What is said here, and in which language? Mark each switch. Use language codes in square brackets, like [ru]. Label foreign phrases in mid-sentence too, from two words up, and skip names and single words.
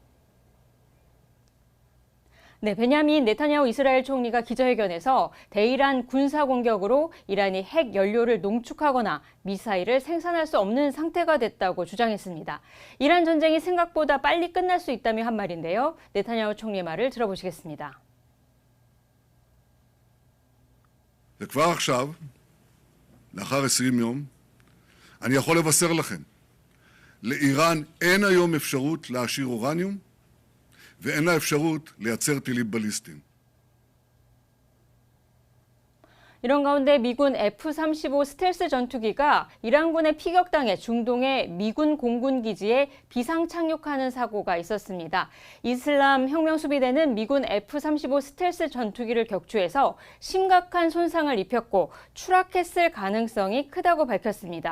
[ko] 네, 베냐민 네타냐후 이스라엘 총리가 기자회견에서 대이란 군사 공격으로 이란이 핵 연료를 농축하거나 미사일을 생산할 수 없는 상태가 됐다고 주장했습니다. 이란 전쟁이 생각보다 빨리 끝날 수 있다며 한 말인데요. 네타냐후 총리의 말을 들어보시겠습니다. [he] וכבר עכשיו, לאחר 20 יום, אני יכול לבשר לכם, לאיראן אין היום אפשרות להעשיר אורניום, ואין לה אפשרות לייצר טילים בליסטיים. [ko] 이런 가운데 미군 F-35 스텔스 전투기가 이란군의 피격당해 중동의 미군 공군 기지에 비상 착륙하는 사고가 있었습니다. 이슬람 혁명수비대는 미군 F-35 스텔스 전투기를 격추해서 심각한 손상을 입혔고 추락했을 가능성이 크다고 밝혔습니다.